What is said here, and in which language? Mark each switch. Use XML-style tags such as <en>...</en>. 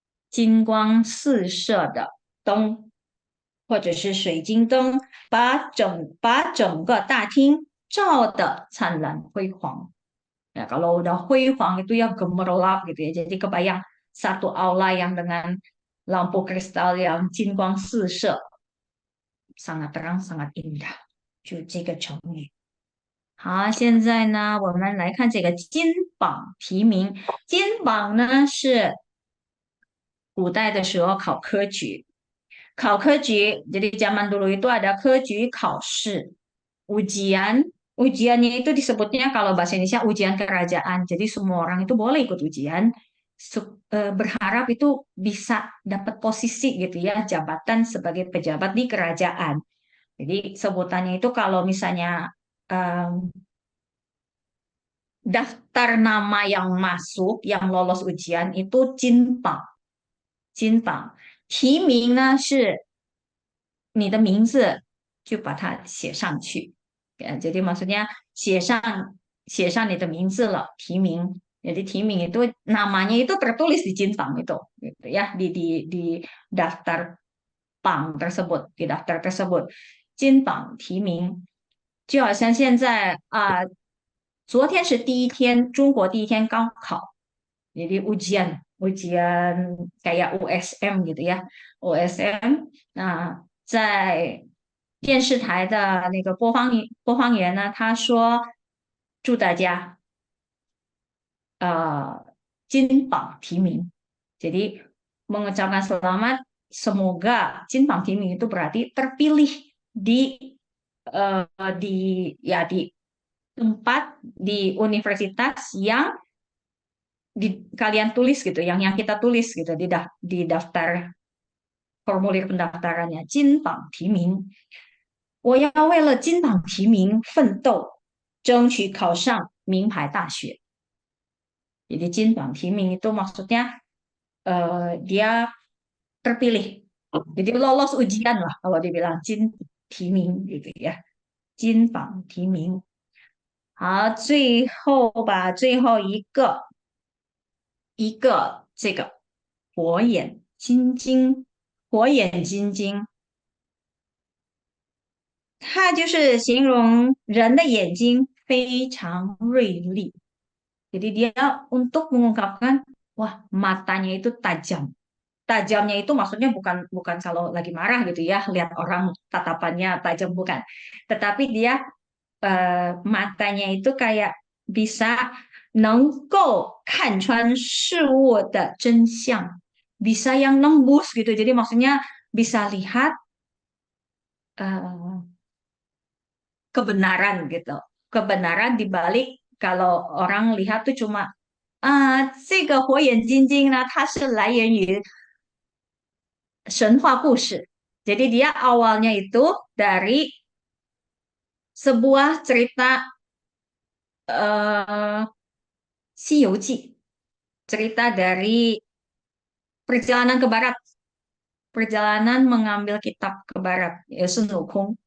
<zh>金光四射的灯，或者是水晶灯，把整个大厅照得灿烂辉煌.</zh> <id>Ya, kalau udah 辉煌 itu ya gemerlap gitu ya. Jadi kebayang satu aula yang dengan lampu kristal yang</id> <zh>金光四射,</zh> <id>sangat terang, sangat indah.</id> <zh>就这个成语。好，现在呢，我们来看这个金榜题名。金榜呢是古代的时候考科举，</zh> <id>考科举jadi zaman dulu itu ada 科举考试, ujian, ujiannya itu disebutnya kalau bahasa Indonesia ujian kerajaan. Jadi semua orang itu boleh ikut ujian, berharap itu bisa dapat posisi gitu ya, jabatan sebagai pejabat di kerajaan. Jadi sebutannya itu kalau misalnya daftar nama yang masuk, yang lolos ujian itu 金榜，金榜。</id> <zh>提名呢是你的名字就把它写上去,</zh> <id>jadi maksudnya</id> <zh>写上你的名字了, 提名.</zh> <id>Jadi 提名 itu namanya itu tertulis di 金榜 itu, gitu ya, di daftar榜 tersebut, di daftar tersebut.</id> <zh>金榜提名，就好像现在昨天是第一天，中国第一天高考,</zh> <id>jadi ujian kayak USM gitu ya, USM.</id> <zh>那在电视台的那个播放员呢，他说祝大家金榜题名.</zh> <id>Jadi mengucapkan selamat, semoga</id> <zh>金榜 题名</zh> <id>itu berarti terpilih di di ya di tempat di universitas yang kalian tulis gitu, yang kita tulis gitu di daftar formulir pendaftarannya.</id> <zh>金榜题名，我要为了金榜题名奋斗，争取考上名牌大学。</zh> <id>Jadi</id> <zh>金榜 题名</zh> <id>itu maksudnya dia terpilih. Jadi lolos ujian lah kalau dibilang 金提名 gitu ya.</id> <zh>金榜 题名. 好，最后吧，最后一个这个火眼金睛，火眼金睛，它就是形容人的眼睛非常锐利。</zh> <id>Jadi dia untuk mengungkapkan, wah matanya itu tajam. Tajamnya itu maksudnya bukan kalau lagi marah gitu ya, lihat orang tatapannya tajam bukan. Tetapi dia matanya itu kayak bisa</id> <zh>能够看穿事物的真相，</zh> <id>bisa yang nembus gitu. Jadi maksudnya bisa lihat uh, kebenaran gitu. Kebenaran di balik kalau orang lihat tuh cuma</id> <zh>这个火眼金睛呢，它是来源于神话故事.</zh> <id>Jadi dia awalnya itu dari sebuah cerita 《西游记》, cerita dari perjalanan ke barat, perjalanan mengambil kitab ke barat, ya Sun Wukong.</id>